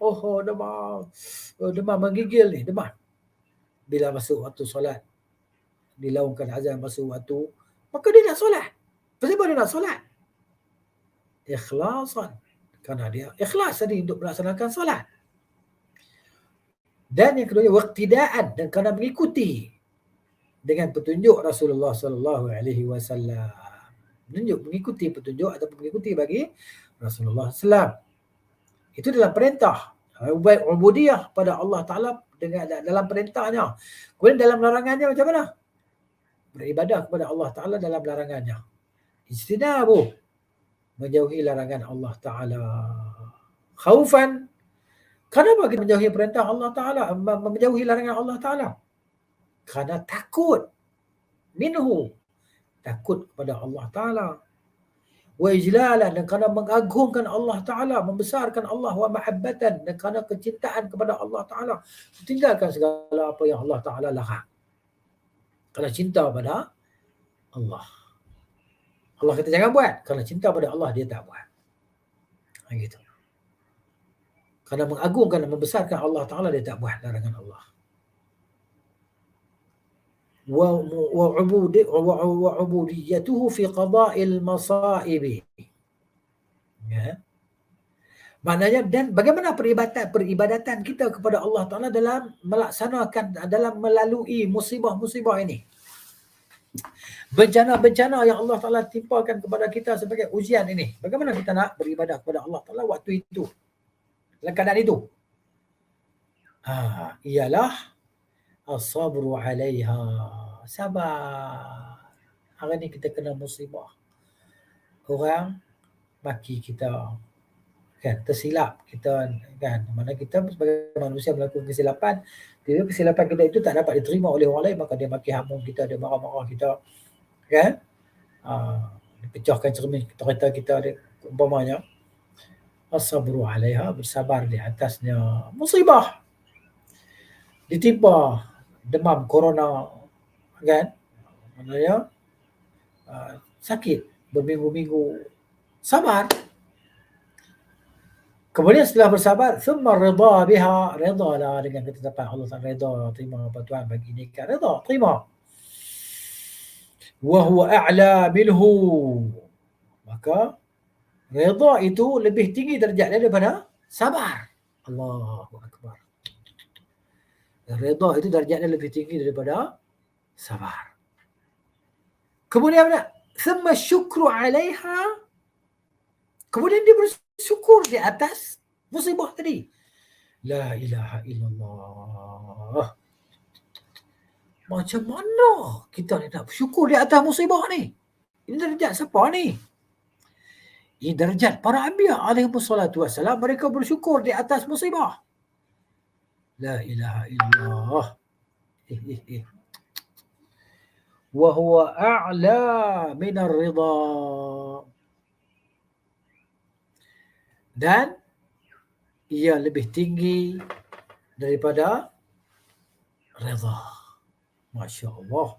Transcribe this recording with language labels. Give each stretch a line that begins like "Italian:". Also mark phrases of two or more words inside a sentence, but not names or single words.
Malay: Demam menggigil ni, demam. Bila masuk waktu solat, dilaungkan azan masuk waktu, maka dia nak solat. Kenapa dia nak solat? Ikhlasan. Kerana dia ikhlas tadi untuk melaksanakan solat. Dan yang kedua, waqtidaan, dan kerana mengikuti dengan petunjuk Rasulullah
Arabic: صلى الله عليه وسلم.
Malay: Mengikuti petunjuk ataupun mengikuti bagi
Arabic: رسول الله صلى الله.
Malay: Itu dalam perintah. Ubudiyah pada Allah Ta'ala dengan dalam perintahnya. Kemudian dalam larangannya macam mana? Beribadah kepada Allah Ta'ala dalam larangannya. Ijtinabu, menjauhi larangan Allah Ta'ala. Khaufan, kenapa kita menjauhi perintah Allah Ta'ala, menjauhi larangan Allah Ta'ala? Kerana takut. Minhu, takut kepada Allah Ta'ala.
Arabic: وإجلالا,
Malay: dan kerana mengagungkan Allah Ta'ala, membesarkan Allah,
Arabic: ومحبة,
Malay: dan kerana kecintaan kepada Allah Ta'ala. Tinggalkan segala apa yang Allah Ta'ala larang. Kerana cinta pada Allah. Allah kata jangan buat, kerana cinta pada Allah dia tak buat. Gitu. Kerana mengagungkan dan membesarkan Allah Ta'ala dia tak buat larangan Allah.
Arabic: وعبوديته في قضاء المصائب.
Malay: Ya. Maknanya, dan bagaimana peribadatan kita kepada Allah Ta'ala dalam melaksanakan, dalam melalui musibah-musibah ini. Bencana-bencana yang Allah Ta'ala timpakan kepada kita sebagai ujian ini. Bagaimana kita nak beribadah kepada Allah Ta'ala waktu itu, dalam keadaan itu? Ialah
Arabic: الصبر عليها,
Malay: sabar. Hari ni kita kena musibah, orang maki kita, kan, tersilap kita, kan, mana kita sebagai manusia melakukan kesilapan, bila kesilapan kita itu tak dapat diterima oleh orang lain, maka dia maki hamun kita, dia marah-marah kita, kan, dia pecahkan cermin kereta kita, dia umpamanya.
Arabic: الصبر عليها,
Malay: bersabar di atasnya musibah. Ditimpa demam corona, kan, maknanya sakit berminggu-minggu, sabar. Kemudian setelah bersabar,
Arabic: ثم الرضا بها,
Malay: redalah dengan ketetapan Allah Ta'ala, reda, terima apa Tuhan bagi ni, kan, reda, terima.
Arabic: وهو أعلى منه,
Malay: maka reda itu lebih tinggi darjatnya daripada sabar.
Arabic: الله أكبر.
Malay: Reda itu darjatnya lebih tinggi daripada sabar. Kemudian apa?
Arabic: ثم الشكر عليها,
Malay: kemudian dia bersyukur di atas musibah tadi.
Arabic: لا إله إلا الله.
Malay: Macam mana kita nak bersyukur di atas musibah ni? Ini darjat siapa ni? Ini darjat para anbiya
Arabic: عليه الصلاة والسلام,
Malay: mereka bersyukur di atas musibah.
Arabic: لا إله إلا الله وهو أعلى من الرضا.
Malay: dan ia lebih tinggi daripada redha.
Arabic: ما شاء الله.